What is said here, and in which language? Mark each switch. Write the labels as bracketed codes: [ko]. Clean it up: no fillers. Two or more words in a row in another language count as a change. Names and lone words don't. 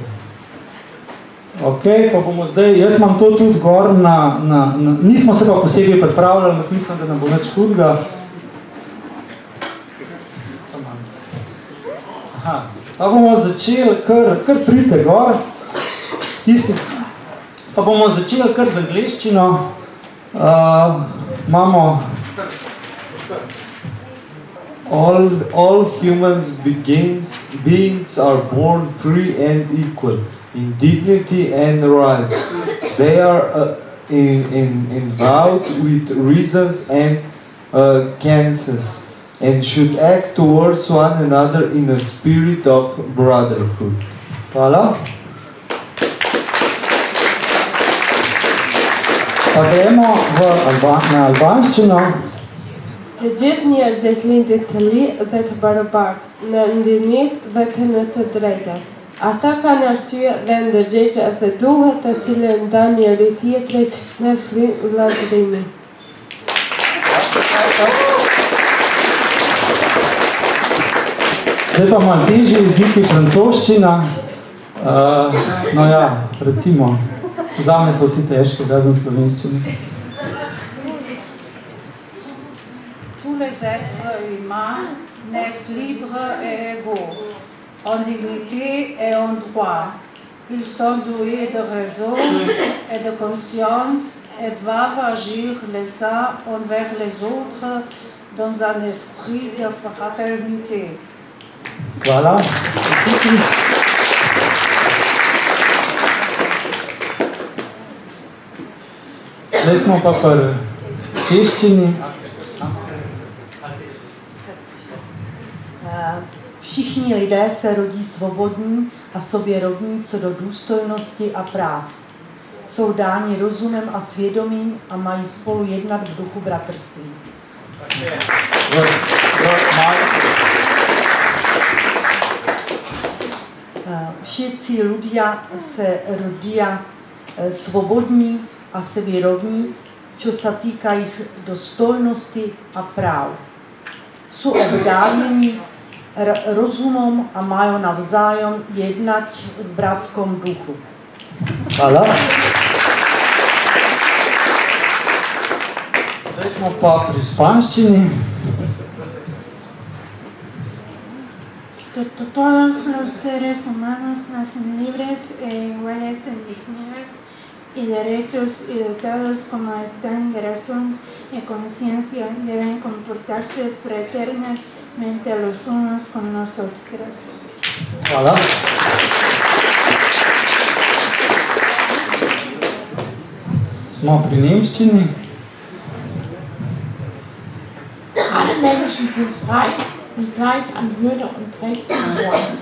[sl] Ok, pa bomo zdaj, jaz imam to tudi gor nismo se pa posebej pripravljali, ampak mislim, da ne bo nič hudega. Aha, pa bomo začeli, kar pridite gor, tisti, pa bomo začeli kar z angleščino. Imamo [en] All humans beings are born free and equal in dignity and rights. They are endowed with reasons and conscience and should act towards one another in a spirit of brotherhood. [sl] Hvala. Pa gremo na albanščino. [sq] Të gjithë njerëzit lindin të li dhe të barabartë në ndjenjit dhe në të drejtat. Ata kanë arsye dhe ndërgjegjë dhe duhet të cilën ndan njëri tjetrit me frym vëllazërimi. [sl] Zdaj pa malo težji jeziki, francoščina. No ja, recimo, zame so vsi težki, razen slovenščine. [fr] Tous les êtres humains naissent libres et égaux, en dignité et en droit. Ils sont doués de raison et de conscience et doivent agir les uns envers les autres dans un esprit de fraternité. [sl] Hvala. Zdaj smo pa pri češčini. [cs] Všichni lidé se rodí svobodní a sobě rovní co do důstojnosti a práv. Jsou dáni rozumem a svědomím a mají spolu jednat v duchu bratrství. [sk] Všetci ľudia se rodí svobodní a sobě rovní, čo sa týka jich dostojnosti a práv. Sú obdájení rozumom a majú navzájom jednať v bratskom duchu. [sl] Hvala. Zdaj smo pa pri španščini. [es] Todos los seres humanos nacen libres e iguales en dignidad y derechos y dotados como están de razón y conciencia, deben comportarse fraternalmente los unos con los otros. [sl] Hvala. Smo pri nemščini. [de] Alle Menschen sind frei und gleich an Würde und Rechten geboren.